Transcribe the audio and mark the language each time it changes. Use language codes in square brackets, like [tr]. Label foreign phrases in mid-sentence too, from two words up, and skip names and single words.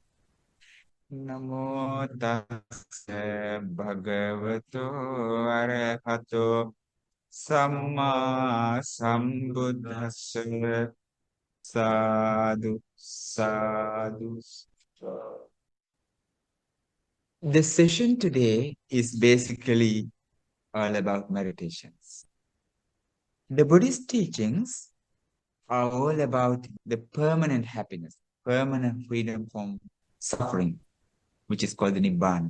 [pi] Namo tassa bhagavato arahato samma sambuddhassa. Sadhu, sadhu, sadhu. [en] The session today is basically all about meditations. The Buddhist teachings are all about the permanent happiness, permanent freedom from suffering, which is called the Nibbana.